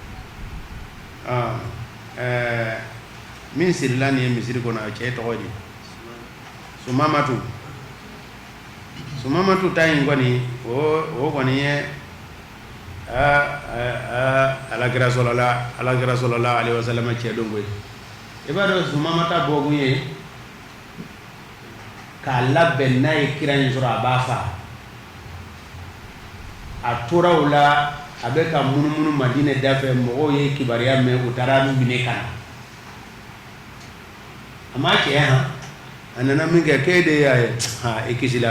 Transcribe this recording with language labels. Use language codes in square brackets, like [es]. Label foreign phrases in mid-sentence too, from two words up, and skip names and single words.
[bm] min sirila nin ye misiri kɔnɔ a cɛ tɔgɔ di sumamatu ta in kɔni o kɔni ye alakira [ar] صلى الله عليه وسلم [bm] cɛ don koyi i b'a dɔn sumamata bɔkun ye k'a labɛn n'a ye kira in sɔrɔ a b'a fa a tora o la a bɛ ka munumunu Madinɛ da fɛ mɔgɔw ye kibaruya mɛn u taara minɛ ka na a ma cɛ a nana min kɛ k'e de y'a ye i kisi la